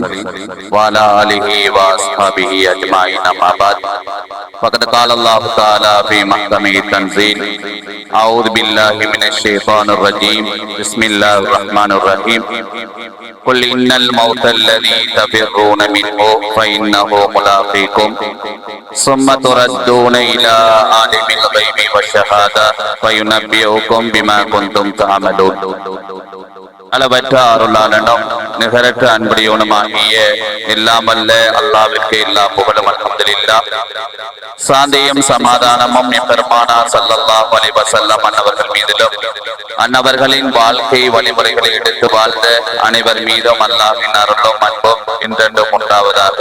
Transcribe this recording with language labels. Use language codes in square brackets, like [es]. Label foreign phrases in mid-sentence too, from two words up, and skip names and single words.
[ar] وعلى آله وأصحابه أجمعين أما بعد فقد قال الله تعالى في محكمه التنزيل أعوذ بالله من الشيطان الرجيم بسم الله الرحمن الرحيم قل إن الموت الذي تفرون منه فإنه ملاقيكم ثم تردون إلى عالم الغيب والشهادة فينبئكم بما كنتم تعملون. [ta] அளவற்ற அருளாளனும் நிகரற்ற அன்புடையவனுமாகிய எல்லாம் அல்ல அல்லாஹ்விற்கு எல்லா புகழும் அல்ஹம்துலில்லாஹ். சாந்தியும் சமாதானமும் எம்பெருமானார் [ar] صلى الله عليه وسلم [ta] அன்னவர்கள் மீதிலும் அன்னவர்களின் வாழ்க்கை வழிமுறைகளை எடுத்து வாழ்ந்த அனைவர் மீதும் அல்லாஹ்வின் அருளும் அன்பும் என்றென்றும் உண்டாவதாக.